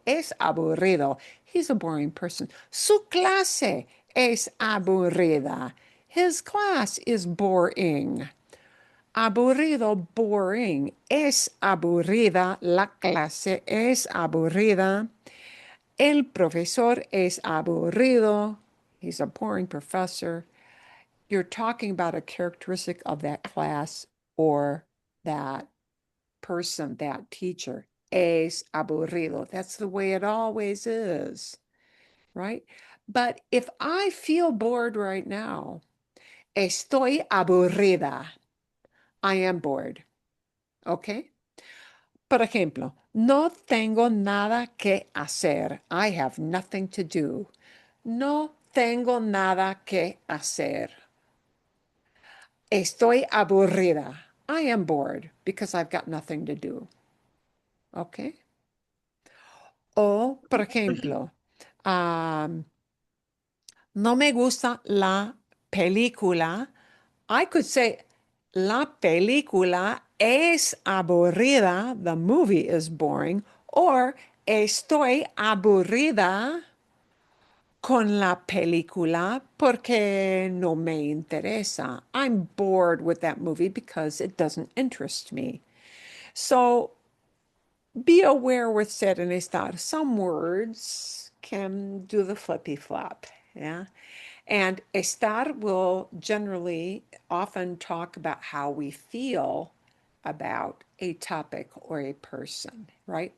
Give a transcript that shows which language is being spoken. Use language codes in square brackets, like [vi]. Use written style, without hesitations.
[es] Es aburrido. [en] He's a boring person. [es] Su clase es aburrida. [en] His class is boring. Aburrido, boring. [es] Es aburrida. La clase es aburrida. El profesor es aburrido. [en] He's a boring professor. You're talking about a characteristic of that class or that person, that teacher. [es] Es aburrido. [en] That's the way it always is, right? But if I feel bored right now, [es] estoy aburrida. [en] I am bored. Okay? [es] Por ejemplo, no tengo nada que hacer. [en] I have nothing to do. [es] No tengo nada que hacer. Estoy aburrida. [en] I am bored because I've got nothing to do. Okay? [es] O, por ejemplo, no me gusta la película. [en] I could say, [es] la película es aburrida. [en] The movie is boring. Or, [es] estoy aburrida con la película porque no me interesa. [en] I'm bored with that movie because it doesn't interest me. So be aware with ser and estar. Some words can do the flippy flop. Yeah. And estar will generally often talk about how we feel about a topic or a person, right?